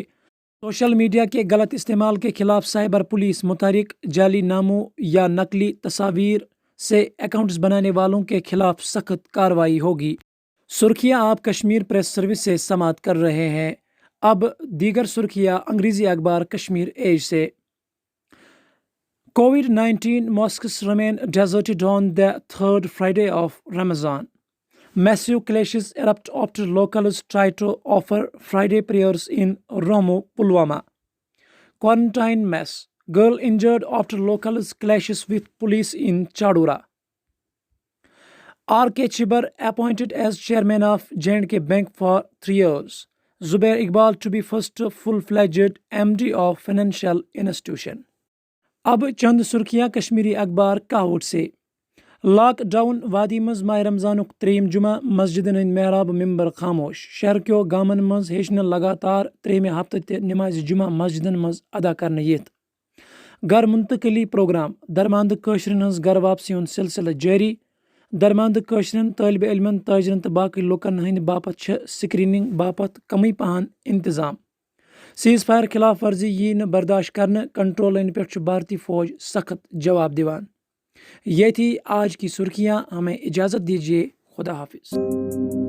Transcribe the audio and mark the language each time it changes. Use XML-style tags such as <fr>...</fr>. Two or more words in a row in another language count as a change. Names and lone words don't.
<ur>سوشل میڈیا کے غلط استعمال کے خلاف سائبر پولیس متحرک، جعلی ناموں یا نقلی تصاویر سے اکاؤنٹس بنانے والوں کے خلاف سخت کارروائی ہوگی۔ سرخیاں آپ کشمیر پریس سروس سے سماعت کر رہے ہیں۔ اب دیگر سرخیاں انگریزی اخبار کشمیر ایج سے۔</ur> <en>COVID-19 mosques remain deserted on the third Friday of Ramadan. Massive clashes erupt after locals try to offer Friday prayers in Romo, Pulwama. Quarantine mess. Girl injured after locals clashes with police in Chadura. R.K. Chibar appointed as chairman of J&K Bank for 3 years. Zubair Iqbal to be first full-fledged MD of financial institution.</en> <ur>اب چند سرخیاں کشمیری اخبار کاہوٹ سے۔</ur> <ks>لاک ڈاؤن وادی مز ماہ رمضانک 3 جمعہ، مسجدن ہند محراب ممبر خاموش، شہر کیو گامن مز ہیچن لگاتار 3 ہفتہ تہ نماز جمعہ مسجدن مز ادا کرنے یت۔ گھر منتقلی پروگرام، درماندہ کٲشرین ہنز گھر واپسی ہند سلسلہ جاری، درماندہ کٲشرین طالب علمن، تاجرن تو باقی لوکن ہند باپت چھ سکریننگ باپت کمی پہن انتظام۔ سیز فائر خلاف ورزی یی نہ برداشت کرنے، کنٹرول لائن پہ بھارتی فوج سخت جواب دیوان۔</ks> <ur>یہ تھی آج کی سرخیاں، ہمیں اجازت دیجیے، خدا حافظ۔</ur>